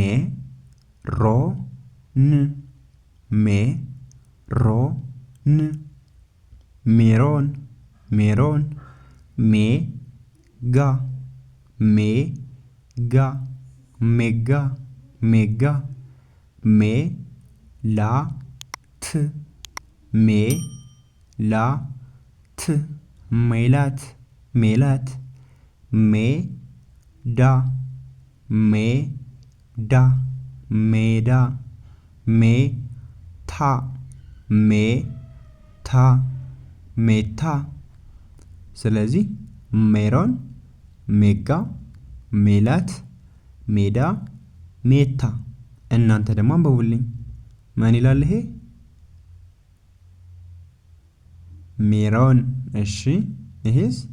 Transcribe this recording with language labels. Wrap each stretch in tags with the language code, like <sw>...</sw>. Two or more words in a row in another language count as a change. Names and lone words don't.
<am>ሮ ን ሜ ሮ ን ሜሮን ሜሮን ሜ ጋ ሜ ጋ ሜጋ ሜጋ ሜ ላ ት ሜ ላ ት ሜላት ሜላት ሜ ዳ ሜ ዳ ሜዳ ሜ ታ ሜ ታ ሜታ። ስለዚህ ሜሮን፣ ሜጋ፣ ሜላት፣ ሜዳ፣ ሜታ። እናንተ ደግሞ አንብቡልኝ። ማን ይላል ይሄ? ሜሮን። እሺ ይሄስ?</am>